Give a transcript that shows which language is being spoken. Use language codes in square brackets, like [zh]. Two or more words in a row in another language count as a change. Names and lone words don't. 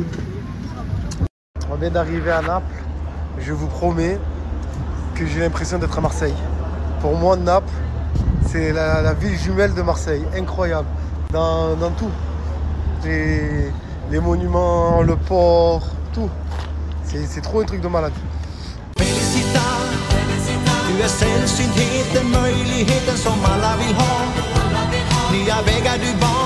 [fr] On vient d'arriver à Naples, je vous promets que j'ai l'impression d'être à Marseille. Pour moi, Naples, c'est la ville jumelle de Marseille, incroyable, dans tout. Les monuments, le port, tout. C'est trop un truc de malade. [sv] Du är sällsyntheten, möjligheten som alla vill ha. Nya vägar du